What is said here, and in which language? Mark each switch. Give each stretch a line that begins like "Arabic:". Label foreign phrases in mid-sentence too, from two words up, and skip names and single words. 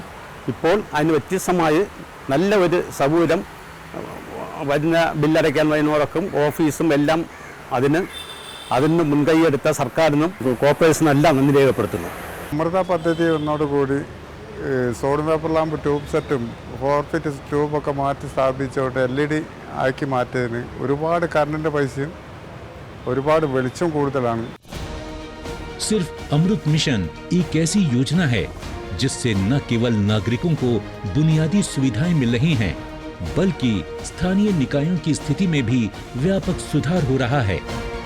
Malayalam: ഇപ്പോൾ അതിന് വ്യത്യസ്തമായി നല്ല ഒരു സൗകര്യം വരുന്ന ബില്ലടയ്ക്കാൻ വരുന്നവർക്കും ഓഫീസും എല്ലാം അതിന് മുൻകൈയെടുത്ത സർക്കാരിനും കോർപ്പറേഷനും എല്ലാം നന്ദി രേഖപ്പെടുത്തുന്നു. അമൃത പദ്ധതി വന്നതോടുകൂടി
English: sodium paper lamp tube set
Malayalam: 4 ഫീറ്റ് ട്യൂബൊക്കെ മാറ്റി സ്ഥാപിച്ചോട്ട് LED ആക്കി മാറ്റിയതിന് ഒരുപാട് കറണ്ടിൻ്റെ പൈസയും ഒരുപാട് വെളിച്ചം കൂടുതലാണ്.
Hindi: सिर्फ अमृत मिशन एक ऐसी योजना है जिससे न केवल नागरिकों को बुनियादी सुविधाएं मिल रही हैं, बल्कि स्थानीय निकायों की स्थिति में भी व्यापक सुधार हो रहा है.